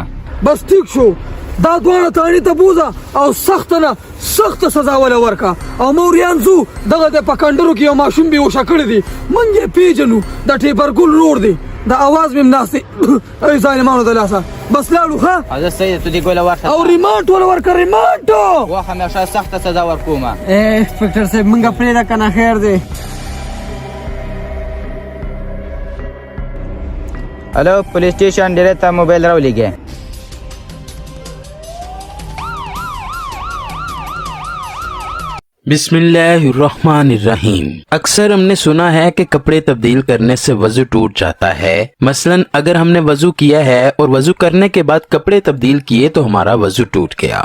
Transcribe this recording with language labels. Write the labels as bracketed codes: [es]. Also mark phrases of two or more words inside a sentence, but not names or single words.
[ps] بس ټیک شو دا دواړه تاڼي ته بوځه او سخته نه سخته سزا وله ورکه او موریان ځو دغه د په کنډرو کې یو ماشوم بېهوشه کړی دی موږ یې پېژنو د ټیپرګل روډ دی د اواز مې هم ناست دی ای ظالمانو د لاسه بس لاړو ښه او زه صحیح توتي ګوله ورشه او ریمانډ وله ورکه ریمانډ واخه مې ښه سخته سزا ورکوم انسپکټر صاحب موږ پرېږده که نه خیر دی هلو پولیس سټیشن ډیرې ته موبایل راولېږئ [ar] बिस्मिल्लाहिर्रहमानिर्रहीम। [ur] اکثر ہم نے سنا ہے کہ کپڑے تبدیل کرنے سے وضو ٹوٹ جاتا ہے. مثلاً اگر ہم نے وضو کیا ہے اور وضو کرنے کے بعد کپڑے تبدیل کیے تو ہمارا وضو ٹوٹ گیا.